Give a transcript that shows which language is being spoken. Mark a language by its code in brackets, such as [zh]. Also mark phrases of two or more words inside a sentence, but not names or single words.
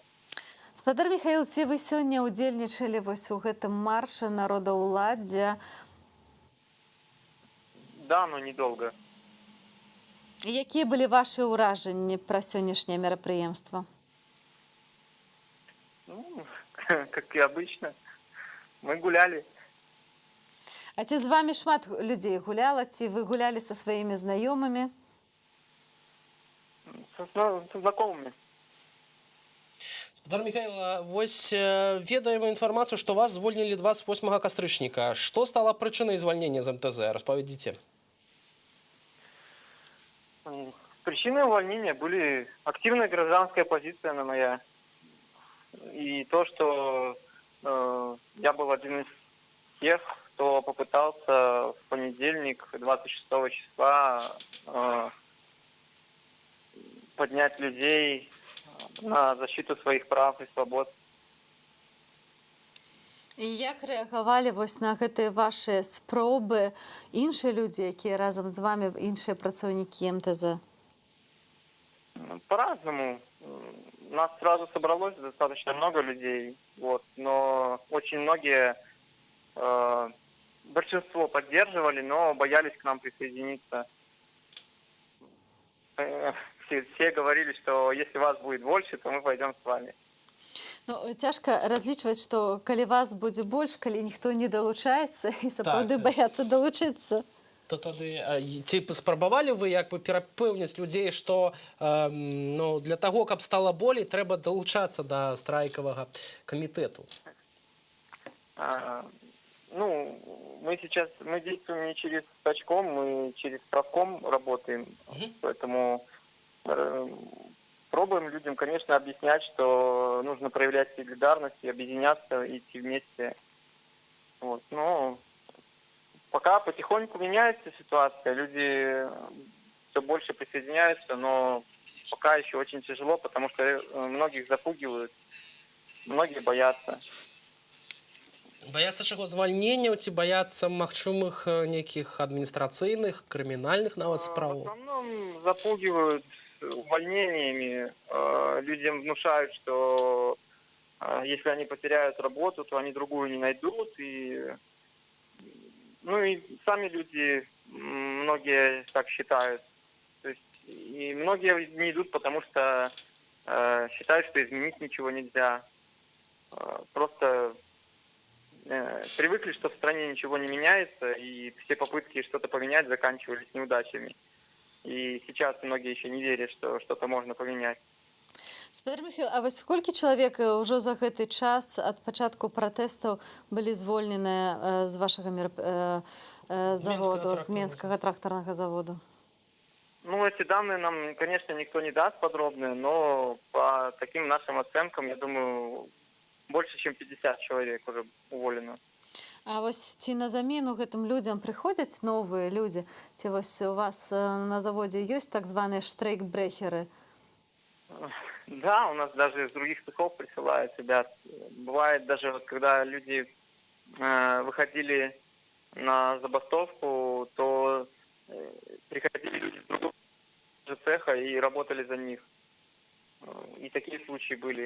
[be] Спадар Михаил, ці вы сёння удзельнічалі вось у гэтым марше народаўладдзя? [ru] Да, но недолго. [be] Якія былі ваши ўражанні пра сённяшняе мерапрыемства? Ну, [ru] как и обычно. Мы гуляли. [be] А ці з вами шмат людзей гуляла? Ці вы гулялі са сваімі знаёмымі? [ru] Со знакомыми. [be] Спадар Михаил, вось ведаем інфармацыю, што вас звольнілі 28 кастрычніка. Што стала прычынай звальнення з МТЗ? Распавядзіце. [ru] Причиной увольнения были активная гражданская позиция моя. И то, что я был один из тех, кто попытался в понедельник, 26 числа, поднять людей на защиту своих прав и свобод. [be] І як рэагавалі вось на гэтыя ваши спробы іншыя людзі, якія разам з вами, іншыя працаўнікі МТЗ? [ru] По-разному. Нас сразу собралось достаточно много людей, вот, но очень многие, большинство поддерживали, но боялись к нам присоединиться. Все говорили, что если вас будет больше, то мы пойдем с вами. [be] Ну, цяжка разлічваць, што калі вас будзе больш, калі ніхто не далучаецца і сапраўды баяцца далучыцца. То тады ці спрабавалі вы як бы перапэўніць людзей, што для таго, каб стала болей, трэба далучацца да страйкавага камітэту? Ну, [ru] мы действуем не через стачком, мы через правком работаем, поэтому пробуем людям, конечно, объяснять, что нужно проявлять солидарность и объединяться, идти вместе. Вот. Но пока потихоньку меняется ситуация, люди все больше присоединяются, но пока еще очень тяжело, потому что многих запугивают, многие боятся. [be] Бояцца чаго? Звальненняў ці бояцца магчымых нейкіх адміністрацыйных, крымінальных нават спраў? [ru] В основном запугивают увольнениями. Людям внушают, что если они потеряют работу, то они другую не найдут. И сами люди, многие так считают. То есть, и многие не идут, потому что считают, что изменить ничего нельзя. Просто привыкли, что в стране ничего не меняется, и все попытки что-то поменять заканчивались неудачами. И сейчас многие еще не верят, что что-то можно поменять. [be] Спадар Михаил, а вось колькі чалавек ўжо за гэты час ад пачатку пратэстаў былі звольненыя з вашага заводу, з Менскага трактарнага заводу? Ну, [ru] эти данные нам, конечно, никто не даст подробные, но по таким нашим оценкам, я думаю, больше, чем 50 человек уже уволено. [be] А вось ці на замену гэтым людзям прыходзяць новыя людзі? Ці вось у вас на заводзе ёсць так званыя штрейкбрехеры? [ru] Да, у нас даже из других цехов присылают ребят. Бывает даже, вот, когда люди выходили на забастовку, то приходили люди из другого цеха и работали за них. И такие случаи были.